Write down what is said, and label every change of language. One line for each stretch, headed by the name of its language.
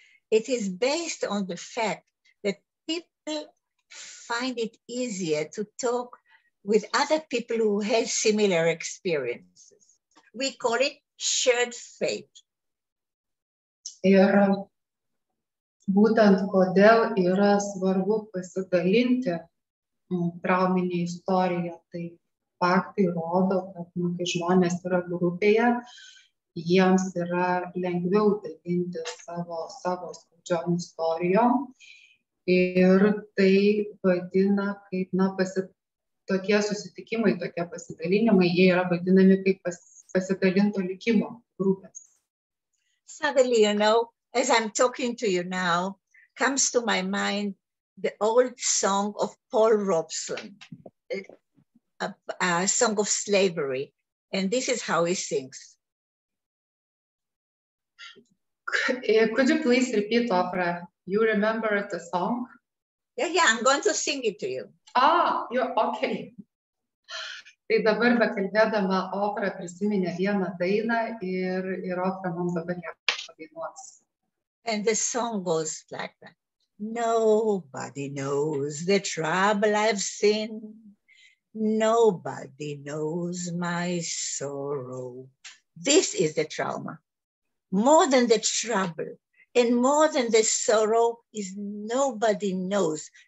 English: It is based on the fact that people find it easier to talk with other people who have similar experiences. We call it shared fate.
Lithuanian: Ir būtent kodėl yra svarbu pasidalinti trauminė istorija, tai faktai rodo, kad kai žmonės yra grupėje, jiems yra lengviau dalinti savo skaudžiom istorijom ir tai vadina kaip tokie susitikimai, tokie pasidalinimai, jie yra vadinami kaip pasidalinto likimo grupės.
English: Suddenly, you know, as I'm talking to you now, comes to my mind the old song of Paul Robeson, a song of slavery. And this is how he sings. Could you please repeat, Ofra? You remember the song? Yeah, I'm going to sing it to you. You're okay.
Lithuanian: Tai dabar bekalbėdama Ofra prisiminė vieną dainą ir Ofra mums dabar ją padainuos.
English: And the song goes like that. Nobody knows the trouble I've seen. Nobody knows my sorrow. This is the trauma. More than the trouble and more than the sorrow is nobody knows.